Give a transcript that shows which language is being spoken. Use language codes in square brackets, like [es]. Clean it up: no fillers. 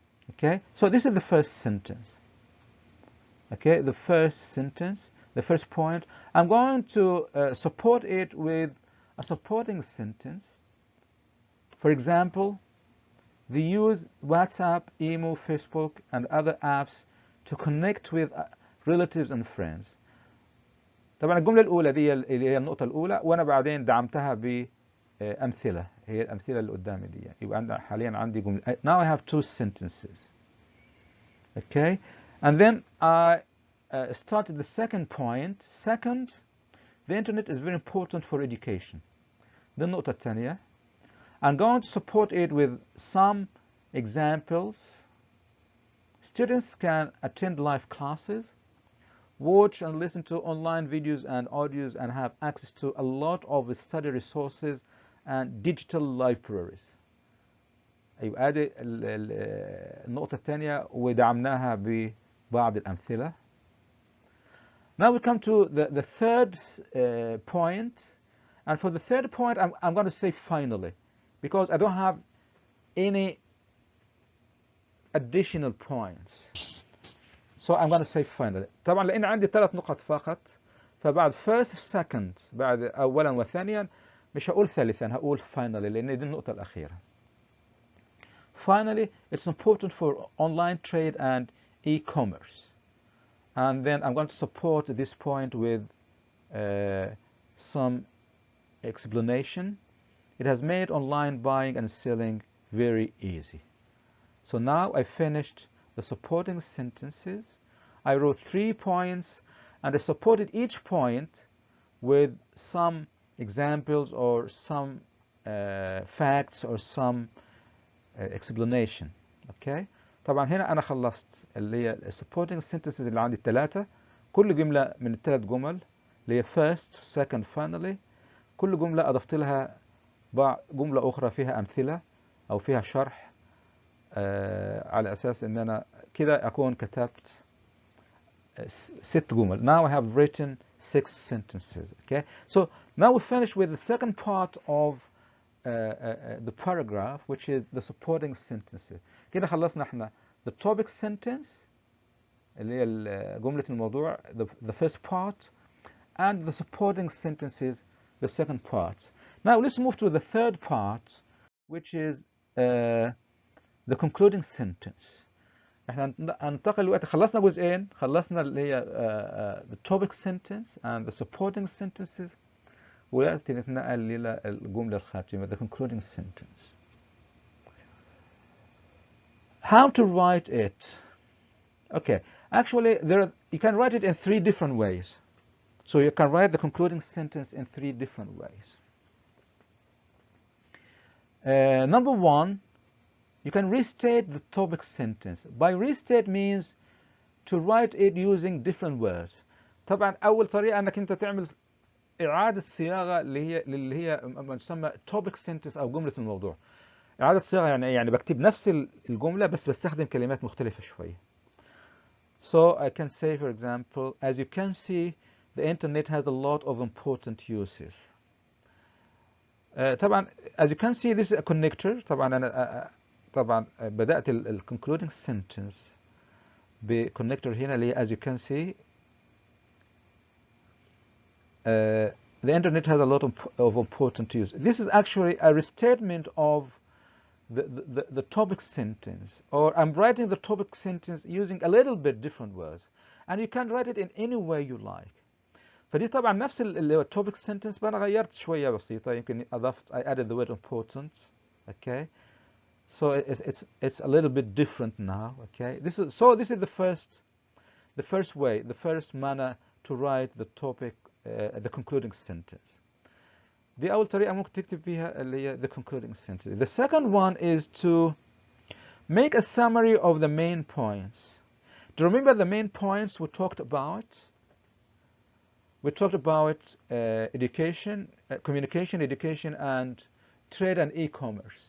[en] Okay, so this is the first sentence. Okay, the first sentence, the first point. I'm going to support it with a supporting sentence. For example, they use WhatsApp, email, Facebook, and other apps to connect with relatives and friends. [ar] طبعا الجملة الأولى دي اللي هي النقطة الأولى، وأنا بعدين دعمتها بأمثلة، هي الأمثلة اللي قدامي دي. يبقى أنا حاليا عندي جملة. [en] Now I have two sentences. Okay, and then I started the second point. Second, the internet is very important for education. [ar] دي النقطة الثانية. [en] I'm going to support it with some examples. Students can attend live classes, watch and listen to online videos and audios, and have access to a lot of study resources and digital libraries. [ar] يبقى ادي النقطة الثانية ودعمناها ببعض الأمثلة. [en] Now we come to the third point, and for the third point I'm going to say finally, because I don't have any additional points. So I'm going to say finally. [ar] طبعا لأن عندي 3 نقط فقط، فبعد first second بعد أولا وثانيا مش هقول ثالثا، هقول finally لأن دي النقطة الأخيرة. [en] Finally, it's important for online trade and e-commerce. And then I'm going to support this point with some explanation. It has made online buying and selling very easy. So now I finished the supporting sentences. I wrote 3 points, and I supported each point with some examples or some facts or some explanation. Okay. [ar] طبعا هنا أنا خلصت اللي هي supporting sentences اللي عندي 3. كل جملة من ال3 جمل اللي هي first, second, finally. كل جملة أضفت لها جملة أخرى فيها أمثلة أو فيها شرح على أساس إن أنا كده أكون كتبت 6 جمل. [en] Now I have written 6 sentences. Okay. So now we finish with the second part of the paragraph, which is the supporting sentences. [ar] كده خلصنا احنا [en] the topic sentence [ar] اللي هي جملة الموضوع, [en] the first part, and the supporting sentences, the second part. Now let's move to the third part, which is the concluding sentence. [ar] احنا هننتقل دلوقتي، خلصنا جزئين، خلصنا اللي هي [en] the topic sentence and the supporting sentences، [ar] ودلوقتي نتنقل للجملة الخاتمة [en] the concluding sentence. How to write it? Okay, actually you can write it in 3 different ways. So you can write the concluding sentence in 3 different ways. Number 1, you can restate the topic sentence. By restate means to write it using different words. [ar] طبعا أول طريقة أنك أنت تعمل إعادة صياغة اللي هي ما تسمى topic sentence أو جملة الموضوع. إعادة صياغة يعني بكتب نفس الجملة بس بستخدم كلمات مختلفة شوية. [en] So I can say, for example, as you can see, the internet has a lot of important uses. طبعا as you can see this is a connector. [ar] طبعا أنا طبعا بدأت [en] concluding sentence بconnector هنا اللي as you can see the internet has a lot of important uses. This is actually a restatement of the topic sentence, or I'm writing the topic sentence using a little bit different words, and you can write it in any way you like. [ar] فدي طبعا نفس اللي هو topic sentence بس أنا غيرت شوية بسيطة، يمكن أضفت [en] I added the word important. Okay, so it's a little bit different now. Okay, this is the first way, the first manner to write the topic, the concluding sentence. [ar] دي أول طريقة ممكن تكتب بيها اللي هي the concluding sentence. [en] The second one is to make a summary of the main points. Do you remember the main points we talked about? We talked about education, communication, education, and trade and e-commerce.